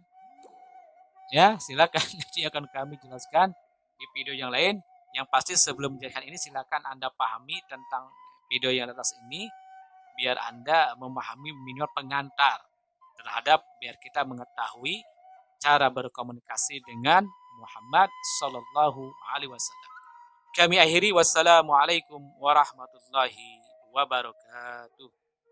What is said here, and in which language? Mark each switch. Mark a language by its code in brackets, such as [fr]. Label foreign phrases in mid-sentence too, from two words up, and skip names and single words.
[id] Ya, silakan nanti akan kami jelaskan di video yang lain. Yang pasti sebelum menjelaskan ini silakan Anda pahami tentang video yang atas ini biar Anda memahami minimal pengantar terhadap biar kita mengetahui cara berkomunikasi dengan Muhammad [ar] صلى الله عليه وسلم. [id] Kami akhiri, [ar] والسلام عليكم ورحمة الله وبركاته.